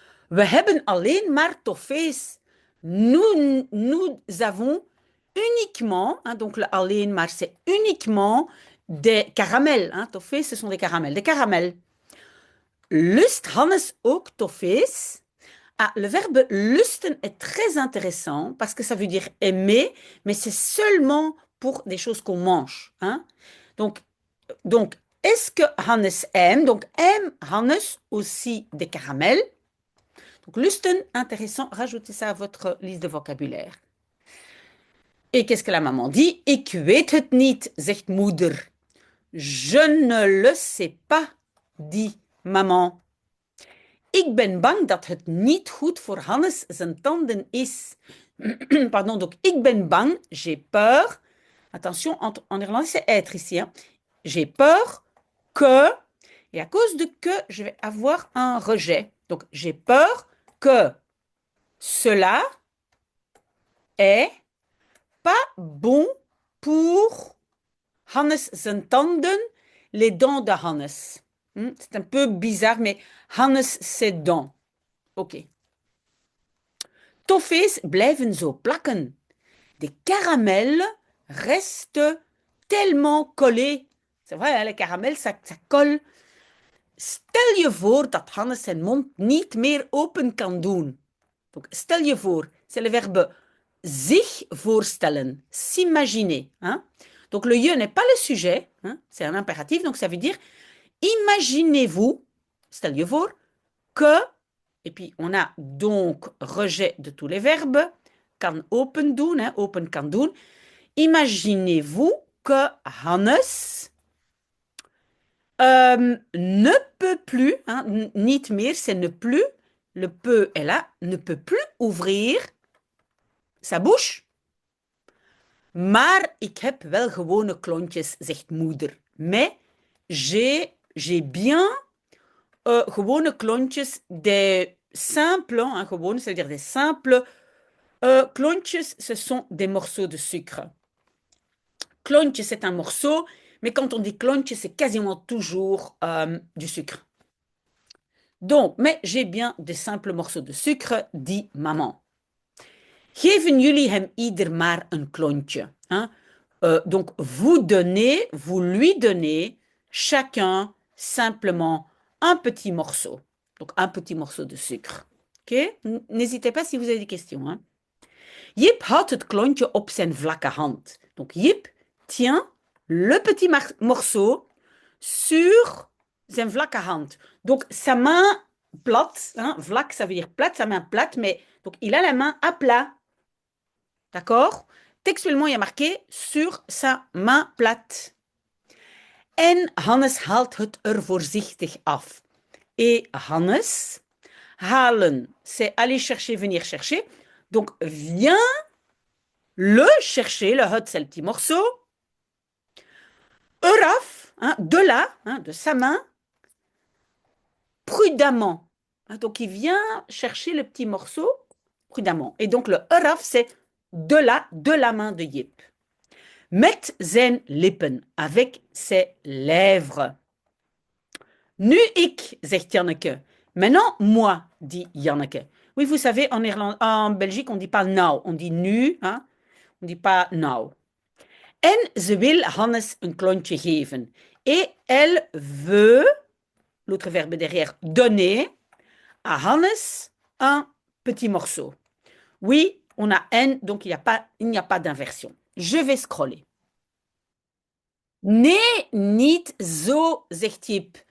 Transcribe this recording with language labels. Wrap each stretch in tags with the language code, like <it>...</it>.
<nl>We hebben alleen maar toffees.</nl> <fr>Nous avons uniquement, hein, donc le alleen maar c'est uniquement des caramels. Hein, toffees, ce sont des caramels. Des caramels.</fr> <nl>Lust Hannes ook toffees?</nl> <fr>Ah, le verbe lusten est très intéressant parce que ça veut dire aimer, mais c'est seulement pour des choses qu'on mange. Hein? Donc, est-ce que Hannes aime? Donc, aime Hannes aussi des caramels? Donc, lusten, intéressant, rajoutez ça à votre liste de vocabulaire. Et qu'est-ce que la maman dit?</fr> <nl>Ik weet het niet, zegt moeder.</nl> <fr>Je ne le sais pas, dit maman.</fr> <nl>Ik ben bang dat het niet goed voor Hannes zijn tanden is.</nl> <fr>Pardon, donc</fr> <nl>ik ben bang,</nl> <fr>j'ai peur. Attention, en néerlandais c'est être ici. Hein. J'ai peur que, et à cause de que, je vais avoir un rejet. Donc j'ai peur que cela est pas bon pour</fr> <nl>Hannes zijn tanden,</nl> <fr>les dents de Hannes. C'est un peu bizarre, mais Hannes ses dents. Ok.</fr> <nl>Toffees blijven zo plakken.</nl> <fr>Des caramels restent tellement collés. C'est vrai, hein, les caramels, ça colle.</fr> <nl>Stel je voor dat Hannes zijn mond niet meer open kan doen.</nl> <fr>Donc,</fr> <nl>stel je voor,</nl> <fr>c'est le verbe zich voorstellen, s'imaginer. Hein? Donc, le je n'est pas le sujet, hein? C'est un impératif, donc ça veut dire Imaginez-vous,</fr> <nl>stel je voor,</nl> <fr>que, et puis on a donc rejet de tous les verbes,</fr> <nl>kan open doen,</nl> <fr>hein,</fr> <nl>open kan doen.</nl> <fr>Imaginez-vous que Hannes ne peut plus, hein,</fr> <nl>niet meer,</nl> <fr>c'est ne plus, le peut est là, ne peut plus ouvrir sa bouche.</fr> <nl>Maar ik heb wel gewone klontjes, zegt moeder.</nl> <fr>Mais j'ai bien</fr> <nl>gewone klontjes,</nl> <fr>des simples, hein, gewone, c'est-à-dire des simples klontjes, ce sont des morceaux de sucre. Klontje, c'est un morceau, mais quand on dit klontje, c'est quasiment toujours du sucre. Donc, mais j'ai bien des simples morceaux de sucre, dit maman.</fr> <nl>Geven jullie hem ieder maar een klontje. Hein?</nl> <fr>Donc, vous lui donnez chacun simplement un petit morceau. Donc, un petit morceau de sucre. Ok? N'hésitez pas si vous avez des questions. Hein?</fr> <nl>Jip houdt het klontje op zijn vlakke hand.</nl> <fr>Donc, Jip tient le petit morceau sur</fr> <nl>zijn vlakke hand.</nl> <fr>Donc, sa main plate, hein, vlak, ça veut dire plate, sa main plate, mais donc il a la main à plat. D'accord? Textuellement, il y a marqué sur sa main plate.</fr> <nl>En Hannes haalt het er voorzichtig af.</nl> <fr>Et Hannes, halen, c'est aller chercher, venir chercher. Donc, viens le chercher, le hut, c'est le petit morceau. Eraf, hein, de là, hein, de sa main, prudemment. Donc, il vient chercher le petit morceau prudemment. Et donc, le eraf, c'est de là, de la main de Jip.</fr> <nl>Met zijn lippen,</nl> <fr>avec ses lèvres.</fr> <nl>Nu ik, zegt Janneke.</nl> <fr>Maintenant, moi, dit Janneke. Oui, vous savez, en Belgique, on ne dit pas nou, on dit nu, hein? On ne dit pas nou.</fr> <nl>En ze wil Hannes een klontje geven.</nl> <fr>Et elle veut, l'autre verbe derrière, donner à Hannes un petit morceau. Oui, on a en, donc il n'y a pas d'inversion. Je vais scroller.</fr> <nl>Nee, niet zo, zegt Jip.</nl>